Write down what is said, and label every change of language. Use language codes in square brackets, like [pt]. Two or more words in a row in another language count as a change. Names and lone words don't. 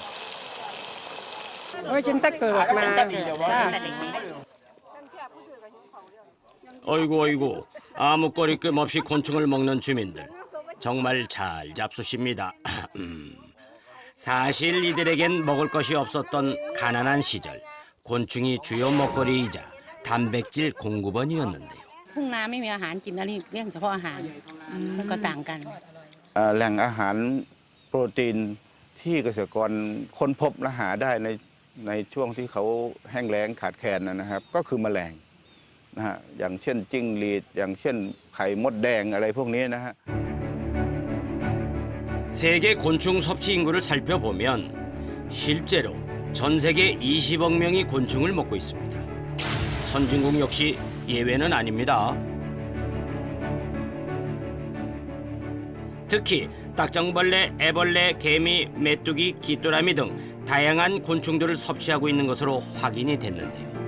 [ko] 어이구 아무거리낌 없이 곤충을 먹는 주민들. 정말 잘 잡수십니다. 사실 이들에겐 먹을 것이 없었던 가난한 시절 곤충이 주요 먹거리이자 단백질 공급원이었는데요. [th] ทุ่งนาไม่มีอาหารกินนะนี่เรื่องเฉพาะอาหารมันก็ต่างกัน แหล่งอาหารโปรตีนที่เกษตรกรค้นพบและหาได้ในช่วงที่เขาแห้งแล้งขาดแคลนนะครับก็คือแมลงนะฮะอย่างเช่นจิ้งหรีดอย่างเช่นไข่มดแดงอะไรพวกนี้นะฮะ [ko] 세계 곤충 섭취 인구를 살펴보면 실제로 전 세계 20억 명이 곤충을 먹고 있습니다. 선진국 역시 예외는 아닙니다. 특히 딱정벌레, 애벌레, 개미, 메뚜기, 귀뚜라미 등 다양한 곤충들을 섭취하고 있는 것으로 확인이 됐는데요.